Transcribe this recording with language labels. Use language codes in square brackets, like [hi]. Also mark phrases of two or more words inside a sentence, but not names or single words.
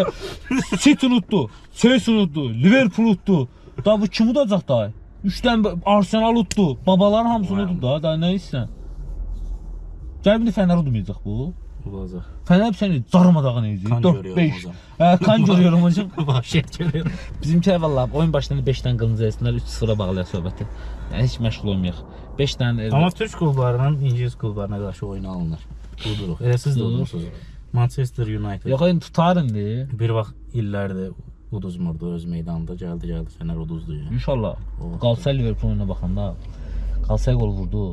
[az] City unutdu, Chelsea unutdu, Liverpool unutdu. Da bu kim udacaq da? 3-dən Arsenal uddu. Babaların hamısını uddu da nə istəyirsən? Gəl bir Fənər udmayacaq bu. Olacaq. Fənər səni darmadağın edəcək. 4-5. Hə, [tr] kan görüyorum hocam. Vahşet görüyorum. Bizimkiler vallahi oyun başlarında 5'ten kırmızı yesinler, 3-0'a bağlayan söhbəti. [az] Yəni heç məşğul olmayaq. [tr] 5'ten [az] Amma Türk klublarının İngiliz klublarına qarşı oyun alınır. Uduruq. Elə siz də udursunuz. Manchester United. Yox, oyun tutar indi. Bir vaxt illərdir uduzmurdu öz meydanında. Gəldi Fənər uduzdu ya. İnşallah. Qalsa Liverpool oyuna baxanda Qalsa gol vurdu.